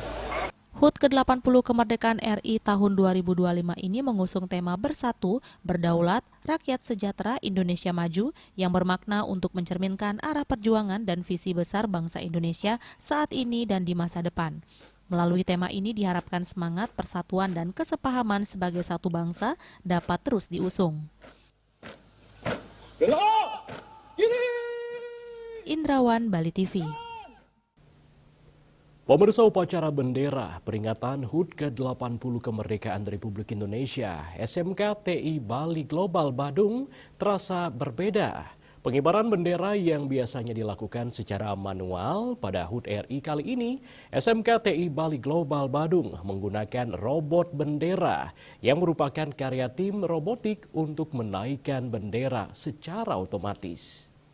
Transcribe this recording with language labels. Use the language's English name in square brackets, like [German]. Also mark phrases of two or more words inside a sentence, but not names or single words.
[Indonesian] HUT ke-80 kemerdekaan RI tahun 2025 ini mengusung tema Bersatu, Berdaulat, Rakyat Sejahtera, Indonesia Maju yang bermakna untuk mencerminkan arah perjuangan dan visi besar bangsa Indonesia saat ini dan di masa depan. Melalui tema ini diharapkan semangat persatuan dan kesepahaman sebagai satu bangsa dapat terus diusung. Indra Indrawan, Bali TV. Pemirsa, upacara bendera peringatan HUT ke-80 kemerdekaan Republik Indonesia SMK TI Bali Global Badung terasa berbeda. Pengibaran bendera yang biasanya dilakukan secara manual pada HUT RI kali ini, SMK TI Bali Global Badung menggunakan robot bendera yang merupakan karya tim robotik untuk menaikkan bendera secara otomatis.